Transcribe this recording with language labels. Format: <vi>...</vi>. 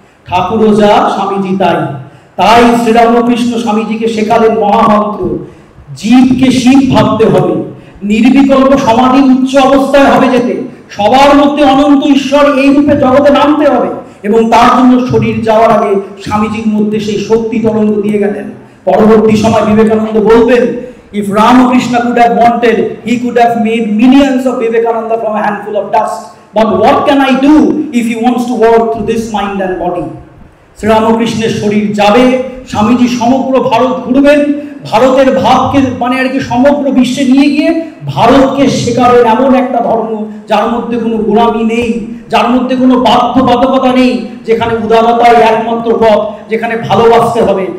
<bn>ঠাকুরও যা, স্বামীজি তাই। তাই শ্রীরামকৃষ্ণ স্বামীজিকে শেখালেন মহামন্ত্র, জীবকে শিব ভাবতে হবে, নির্বিকল্প সমাধি উচ্চ অবস্থায় হবে যেতে, সবার মধ্যে অনন্ত ঈশ্বর এই রূপে জগতে নামতে হবে। এবং তার জন্য শরীর যাওয়ার আগে স্বামীজির মধ্যে সেই শক্তি তরঙ্গ দিয়ে গেলেন। পরবর্তী সময় বিবেকানন্দ বলবেন,</bn> <en>if Ramakrishna could have wanted, he could have made millions of Vivekananda from a handful of dust. But what can I do if he wants to work through this mind and body?</en> <bn>শ্রীরামকৃষ্ণের শরীর যাবে, স্বামীজি সমগ্র ভারত ঘুরবেন, ভারতের ভাবকে মানে আর কি সমগ্র বিশ্বে নিয়ে গিয়ে ভারতকে শেখাবেন এমন একটা ধর্ম যার মধ্যে কোনো গোলামি নেই, যার মধ্যে কোনো বাধ্যবাধকতা নেই, যেখানে উদারতাই একমাত্র পথ, যেখানে ভালোবাসতে হবে।</bn>